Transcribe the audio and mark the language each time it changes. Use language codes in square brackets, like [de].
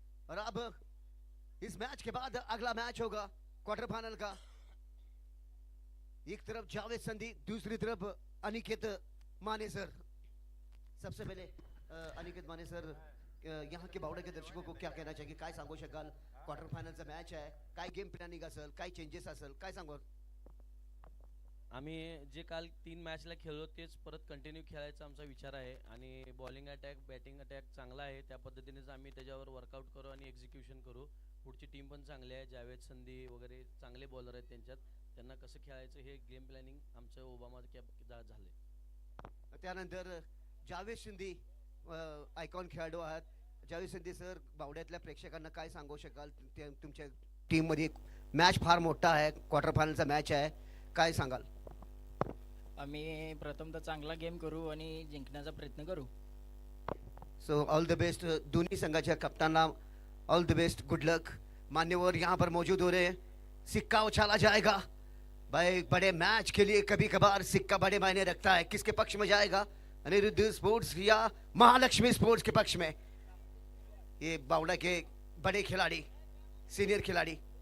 [hi] और अब इस मैच के बाद अगला मैच होगा क्वार्टर फाइनल का। एक तरफ जावेद संधी, दूसरी तरफ अनिकेत माने सर, सबसे पहले अनिकेत माने सर, यहाँ के बावडे के दर्शकों को क्या कहना चाहिए, [mr] काय सांगू शकाल? क्वार्टर फायनलचा मॅच आहे, काय गेम प्लॅनिंग असेल, काय चेंजेस असेल, काय सांगू? आम्ही जे काल 3 मॅचला खेळलो तेच परत कंटिन्यू खेळायचा आमचा विचार आहे आणि बॉलिंग अटॅक बॅटिंग अटॅक चांगला आहे, त्या पद्धतीनेच आम्ही त्याच्यावर वर्कआउट करू आणि एक्झिक्युशन करू. पुढची टीम पण चांगली आहे, जावेद संधी वगैरे चांगले बॉलर आहेत त्यांच्यात, त्यांना कसं खेळायचं हे गेम प्लॅनिंग आमचं ओबामा कॅप झाले. त्यानंतर जावेद सिंधी आयकॉन खेळाडू आहात. जावेद सिंधी सर, बावड्यातल्या प्रेक्षकांना काय सांगू शकाल? तुमच्या टीम मध्ये मॅच फार मोठा आहे, क्वार्टर फायनलचा मॅच आहे, काय सांगाल? आम्ही प्रथमतः चांगला गेम करू आणि जिंकण्याचा प्रयत्न करू. [en] so all the best [mr] दोनों संघाच्या कप्तानला, [en] All the best, good luck. [hi] मान्यवर यहाँ पर मौजूद हो रहे हैं, सिक्का उछाला जाएगा भाई. बड़े मैच के लिए कभी कभार सिक्का बड़े मायने रखता है. किसके पक्ष में जाएगा? अनिरुद्ध स्पोर्ट्स या महालक्ष्मी स्पोर्ट्स के पक्ष में? ये बावड़ा के बड़े खिलाड़ी, सीनियर खिलाड़ी.